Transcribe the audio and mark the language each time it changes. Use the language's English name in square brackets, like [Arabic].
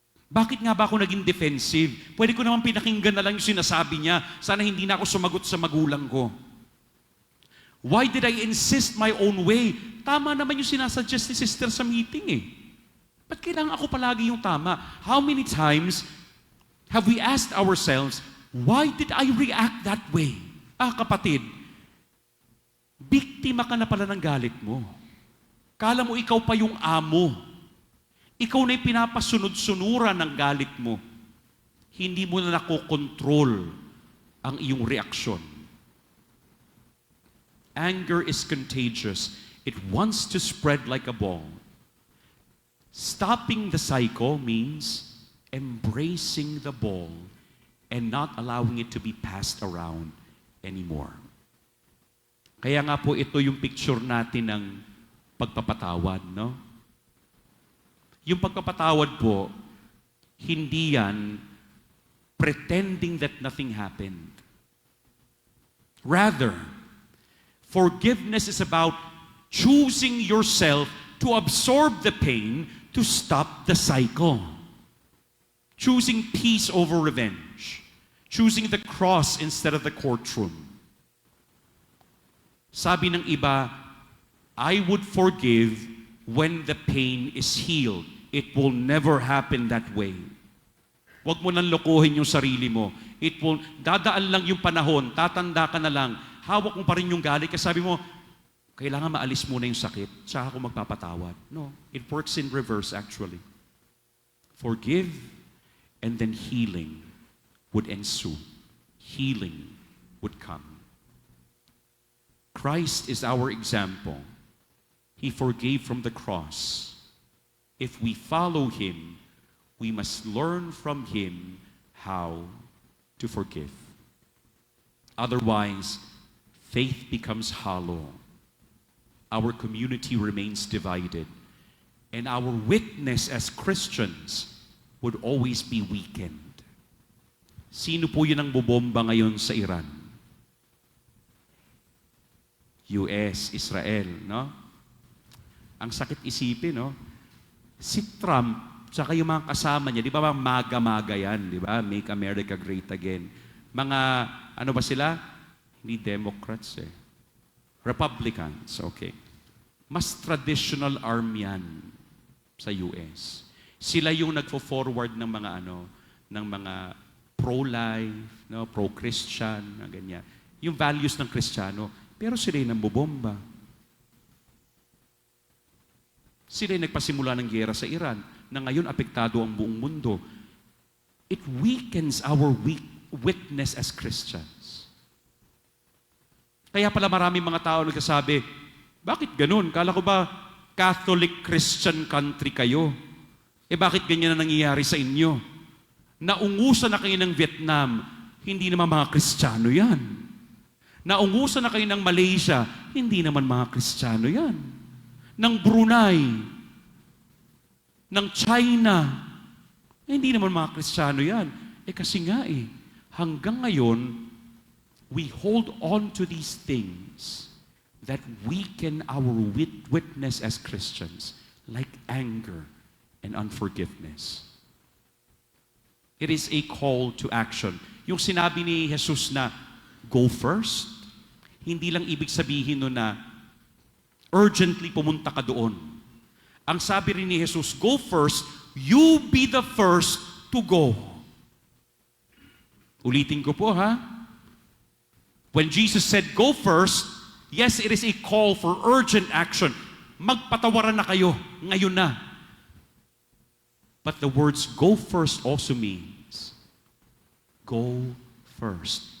[Filipino] Bakit nga ba ako naging defensive? Pwede ko naman pinakinggan na lang yung sinasabi niya. Sana hindi na ako sumagot sa magulang ko. [English] Why did I insist my own way? [Filipino] Tama naman yung sinasuggest ni sister sa meeting eh. Ba't kailangan ako palagi yung tama? [English] How many times have we asked ourselves, why did I react that way? [Filipino] Kapatid, biktima ka na pala ng galit mo. Kala mo ikaw pa yung amo. Ikaw na yung pinapasunod-sunuran ng galit mo. Hindi mo na nakokontrol ang iyong reaksyon. [English] Anger is contagious. It wants to spread like a ball. Stopping the cycle means embracing the ball and not allowing it to be passed around anymore. [Filipino] Kaya nga po ito yung picture natin ng pagpapatawad, no? Yung pagpapatawad po, hindi yan [English] pretending that nothing happened. Rather, forgiveness is about choosing yourself to absorb the pain to stop the cycle. Choosing peace over revenge. Choosing the cross instead of the courtroom. [Filipino] Sabi ng iba, [English] I would forgive when the pain is healed. It will never happen that way. [Filipino] Huwag mo nang lokohin yung sarili mo. Dadaan lang yung panahon, tatanda ka na lang, hawak mo pa rin yung galit, kasi sabi mo, kailangan maalis muna yung sakit, tsaka ako magpapatawad. [English] No, it works in reverse actually. Forgive, and then healing would ensue. Healing would come. Christ is our example. He forgave from the cross. If we follow Him, we must learn from Him how to forgive. Otherwise, faith becomes hollow. Our community remains divided. And our witness as Christians would always be weakened. [Filipino] Sino po yun ang bubomba ngayon sa Iran? US, Israel, no? Ang sakit isipin, no? Si Trump, tsaka yung mga kasama niya, di ba maga-maga yan, di ba? Make America Great Again. Mga, ano ba sila? Hindi Democrats eh. Republicans, okay. Mas traditional arm yan sa US. Sila yung nagfo-forward ng mga ng mga pro-life, no, pro-Christian, ganyan. Yung values ng Kristiyano, pero sila yung nambobomba. Sila yung nagpasimula ng giyera sa Iran, na ngayon apektado ang buong mundo. [English] It weakens our witness as Christians. [Filipino] Kaya pala maraming mga tao nagsasabi, bakit ganun? Kala ko ba Catholic Christian country kayo? Bakit ganyan na nangyayari sa inyo? Naungusan na kayo ng Vietnam, hindi naman mga Kristiyano yan. Naungusan na kayo ng Malaysia, hindi naman mga Kristiyano yan. Ng Brunei, ng China, hindi naman mga Kristiyano yan. Kasi nga hanggang ngayon, [English] we hold on to these things that weaken our witness as Christians, like anger and unforgiveness. It is a call to action. [Filipino] Yung sinabi ni Jesus na, go first, hindi lang ibig sabihin nun na urgently pumunta ka doon. Ang sabi rin ni Jesus, [English] go first, you be the first to go. [Filipino] Ulitin ko po ha. [English] When Jesus said, go first, yes, it is a call for urgent action. [Filipino] Magpatawaran na kayo, ngayon na. [English] But the words go first also means, go first.